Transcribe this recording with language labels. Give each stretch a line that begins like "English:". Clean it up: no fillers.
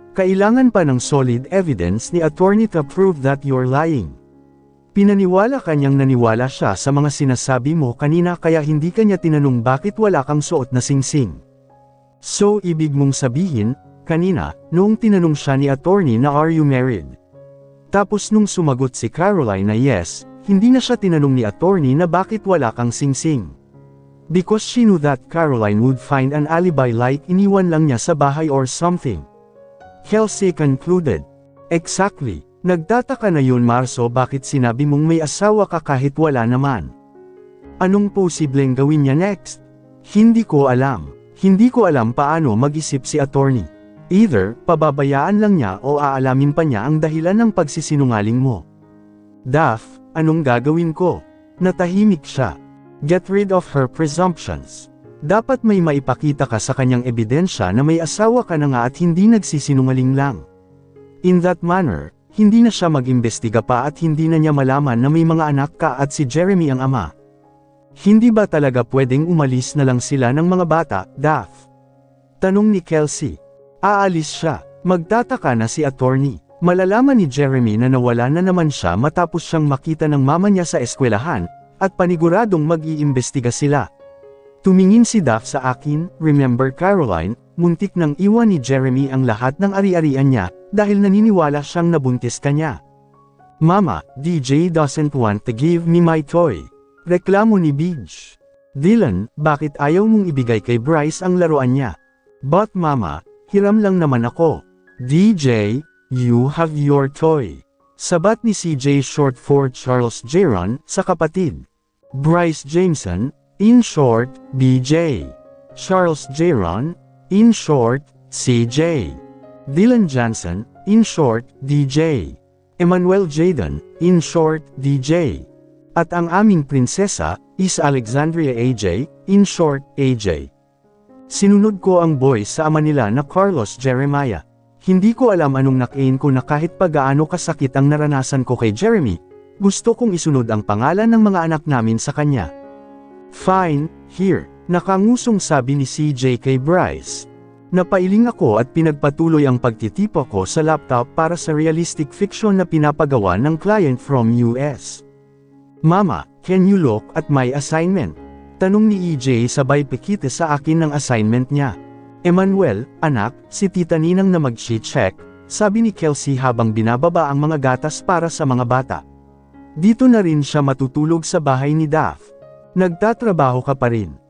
Filipino: Kailangan pa ng
English: solid evidence ni attorney to prove that you're lying.
Filipino: Pinaniwala kanyang naniwala siya sa mga sinasabi mo kanina kaya hindi kanya tinanong bakit wala kang suot na singsing. So ibig mong sabihin, kanina, noong tinanong siya ni attorney na
English: are you married?
Filipino: Tapos nung sumagot si Caroline na yes, hindi na siya tinanong ni attorney na bakit wala kang singsing.
English: Because she knew that Caroline would find an alibi like
Filipino: iniwan lang niya sa bahay
English: or something. Kelsey concluded. Exactly.
Filipino: Nagtataka na yun Marso bakit sinabi mong may asawa ka kahit wala naman. Anong posibleng gawin niya next? Hindi ko alam. Hindi ko alam paano mag-isip si attorney. Either, pababayaan lang niya o aalamin pa niya ang dahilan ng pagsisinungaling mo. Daph, anong gagawin ko? Natahimik siya.
English: Get rid of her presumptions.
Filipino: Dapat may maipakita ka sa kanyang ebidensya na may asawa ka na nga at hindi nagsisinungaling lang.
English: In that manner,
Filipino: hindi na siya mag-imbestiga pa at hindi na niya malaman na may mga anak ka at si Jeremy ang ama. Hindi ba talaga pwedeng umalis na lang sila ng mga bata, Daph? Tanong ni Kelsey. Aalis siya. Magtataka na si attorney. Malalaman ni Jeremy na nawala na naman siya matapos siyang makita ng mama niya sa eskwelahan, at paniguradong mag-iimbestiga sila. Tumingin si Daph sa akin,
English: remember Caroline,
Filipino: muntik nang iwan ni Jeremy ang lahat ng ari-arian niya, dahil naniniwala siyang nabuntis ka niya.
English: Mama, DJ doesn't want to give me my toy.
Filipino: Reklamo ni Beej. Dylan, bakit ayaw mong ibigay kay Bryce ang laruan niya?
English: But mama,
Filipino: hiram lang naman ako.
English: DJ, you have your toy.
Filipino: Sabat ni CJ short for Charles Jaron, sa kapatid.
English: Bryce Jameson, in short, BJ. Charles Jaron, in short, CJ. Dylan Johnson, in short, DJ. Emmanuel Jayden, in short, DJ.
Filipino: At ang aming prinsesa, is Alexandria AJ,
English: in short,
Filipino: AJ. Sinunod ko ang boys sa ama nila na Carlos Jeremiah. Hindi ko alam anong nakain ko na kahit pagaano kasakit ang naranasan ko kay Jeremy, gusto kong isunod ang pangalan ng mga anak namin sa kanya.
English: Fine, here,
Filipino: nakangusong sabi ni CJ kay Bryce. Napailing ako at pinagpatuloy ang pagtitipo ko sa laptop para sa
English: realistic fiction
Filipino: na pinapagawa ng client from US.
English: Mama, can you look at my assignment?
Filipino: Tanong ni EJ sabay pikite sa akin ng assignment niya. Emmanuel, anak, si Tita Ninang na mag-check, sabi ni Kelsey habang binababa ang mga gatas para sa mga bata. Dito na rin siya matutulog sa bahay ni Daph. Nagtatrabaho ka pa rin.